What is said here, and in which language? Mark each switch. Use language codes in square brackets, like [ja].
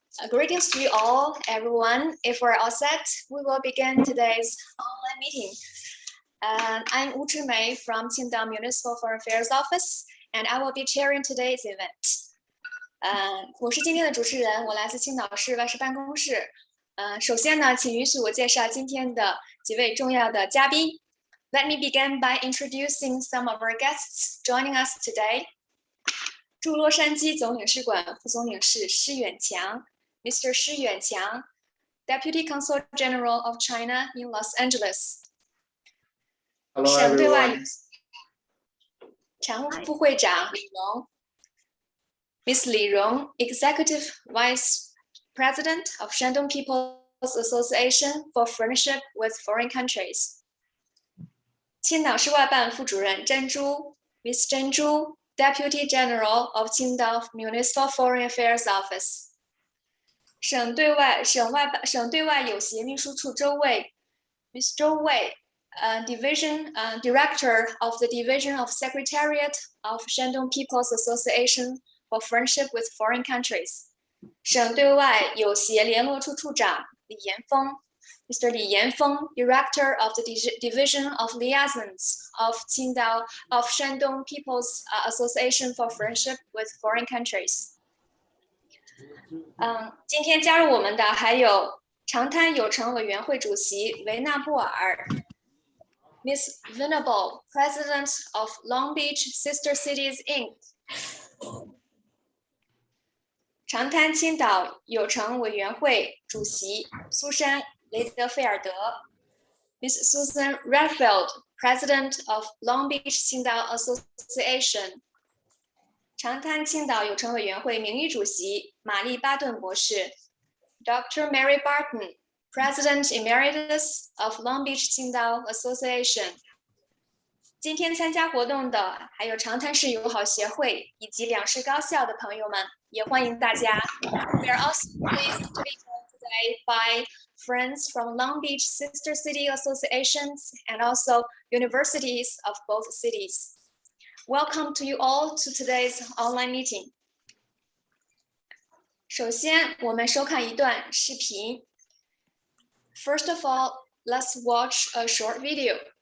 [en] Greetings to you all, everyone. If we're all set, we will begin today's online meeting. I'm Wu Chimei from Qingdao Municipal Foreign Affairs Office, and I will be chairing today's event. [zh] 我是今天的主持人，我来自青岛市外事办公室。首先呢，请允许我介绍今天的几位重要的嘉宾。 [en] Let me begin by introducing some of our guests joining us today. [zh] 驻洛杉矶总领事馆副总领事施远强 ，Mr. [en] 施远强 ，Deputy Consul General of China in Los Angeles. Hello, [zh] 省对外 [en] everyone. [zh] 常务副会长 [en] 李荣 ，Miss 李荣 ，Executive Vice President of Shandong People's Association for Friendship with Foreign Countries. [zh] 青岛市外办副主任珍珠 ，Miss 珍珠。 [en] Deputy General of Qingdao Municipal Foreign Affairs Office. [zh] 省对外有协秘书处 [en] 周卫 ，Miss 周卫 Director of the Division of Secretariat of Shandong People's Association for Friendship with Foreign Countries. [zh] 省对外有协联络处处长李延峰 ，Mr. [en] 李延峰 Director of the Division of Liaisons of Shandong People's Association for Friendship with Foreign Countries. [zh] 今天加入我们的还有长滩友城委员会主席 [en] 维纳布尔 ，Miss Venable President of Long Beach Sister Cities Inc. [zh] 长滩青岛友城委员会主席 [en] 苏珊雷德菲尔德 ，Miss Susan Redfield President of Long Beach Qingdao Association. 长滩青岛友城委员会名誉主席玛丽巴顿博士 ，Dr. Mary Barton President Emeritus of Long Beach Qingdao Association. [zh] 今天参加活动的还有长滩市友好协会以及两市高校的朋友们，也欢迎大家。 [en] We are also pleased to be joined today by friends from Long Beach Sister City Associations and also universities of both cities. Welcome to you all to today's online meeting. [zh] 首先，我们收看一段视频。 [en] First of all, let's watch a short video.